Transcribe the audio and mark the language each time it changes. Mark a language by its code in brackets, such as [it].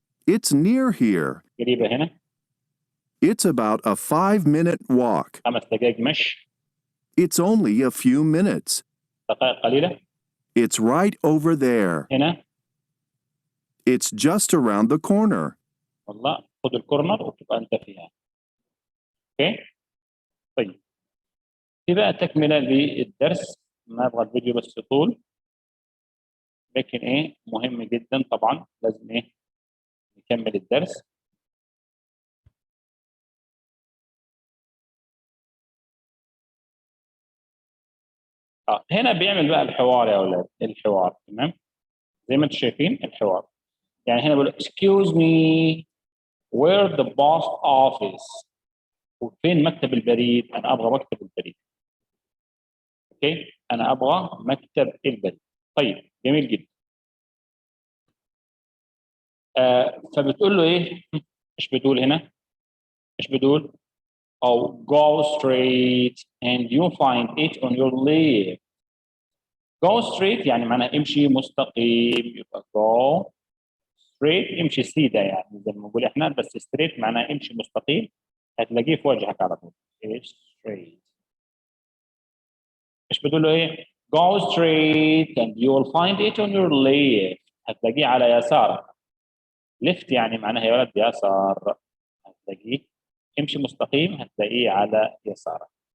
[en] It's near here. [ar] قريبة هنا. [en] It's about a 5-minute walk. [ar] 5 دقائق مشي. [en] It's only a few minutes. [ar] دقائق قليلة. [en] It's right over there. [ar] هنا. [en] It's just around the corner. [ar] والله خذ الكورنر وتبقى أنت فيها. أوكي؟ طيب. في بقى تكملة للدرس، ما أبغى الفيديو بس يطول. لكن مهم جدا طبعا، لازم نكمل الدرس. هنا بيعمل بقى الحوار يا أولاد، الحوار تمام؟ زي ما انتم شايفين الحوار. يعني هنا بقول [en] excuse me where the post office. [ar] وفين مكتب البريد؟ أنا أبغى مكتب البريد. أوكي؟ أنا أبغى مكتب البريد. طيب جميل جدا. فبتقول له إيش بتقول هنا؟ إيش بتقول؟ أو [en] go straight and you find it on your left. go straight [ar] يعني معناها امشي مستقيم، يبقى go straight امشي سيده، يعني زي ما بنقول احنا، بس straight معناها امشي مستقيم، هتلاقيه في وجهك على طول. straight. ايش بتقول له [en] go straight and you will find it on your left. [ar] هتلاقيه على يسارك. left يعني معناها يا ولد يسار، هتلاقيه امشي مستقيم هتلاقيه على يسارك.